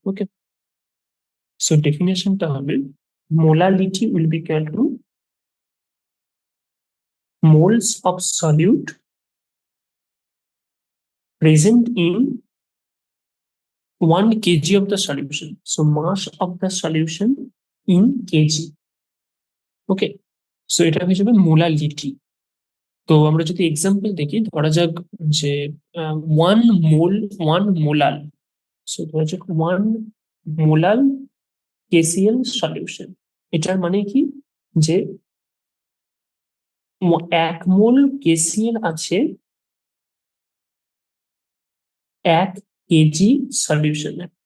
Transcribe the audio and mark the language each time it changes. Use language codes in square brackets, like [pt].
[en] okay, so [bn] ডেফিনেশনটা হবে [en] Molality will be equal to moles of solute present in 1 kg of the solution. So mass of the solution in kg. [bn] Okay, so এটা হয়ে যাবে molality. তো আমরা যদি example দেখি, ধরা যাক যে 1 মোলাল, সো ধরা যাক 1 মোলাল KCl সলিউশন। এটার মানে কি, যে 1 মোল KCl আছে 1 kg সলিউশনে।